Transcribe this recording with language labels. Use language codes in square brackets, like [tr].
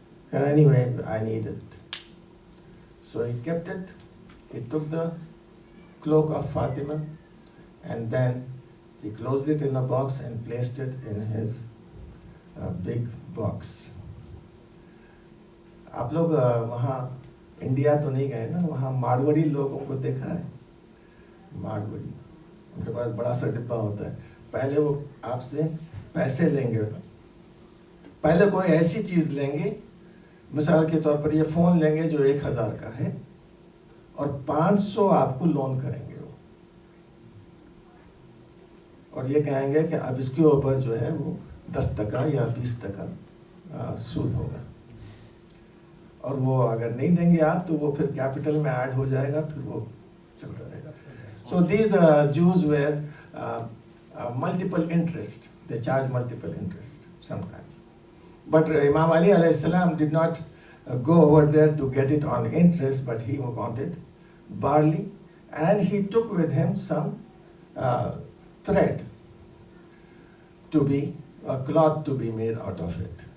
[en] And anyway, I need it. So he kept it. He took the cloak of Fatima, and then he closed it in a box and placed it in his big box. [hi] आप लोग वहाँ India तो नहीं गए ना, वहाँ मारवाड़ी लोगों को देखा है? मारवाड़ी, उनके पास बड़ा सा डिब्बा होता है. पहले वो आपसे पैसे लेंगे, पहले कोई ऐसी चीज़ लेंगे, मिसाल के तौर पर ये फ़ोन लेंगे जो 1000 का है, और 500 आपको लोन करेंगे वो, और ये कहेंगे कि अब इसके ऊपर जो है वो 10% या 20% सूद होगा, और वो अगर नहीं देंगे आप तो वो फिर कैपिटल में ऐड हो जाएगा, फिर वो चलता रहेगा. [en] So these Jews were multiple interest. They charge multiple interest sometimes. But Imam Ali alayhi salam did not go over there to get it on interest, but he wanted barley, and he took with him some thread to be a cloth to be made out of it.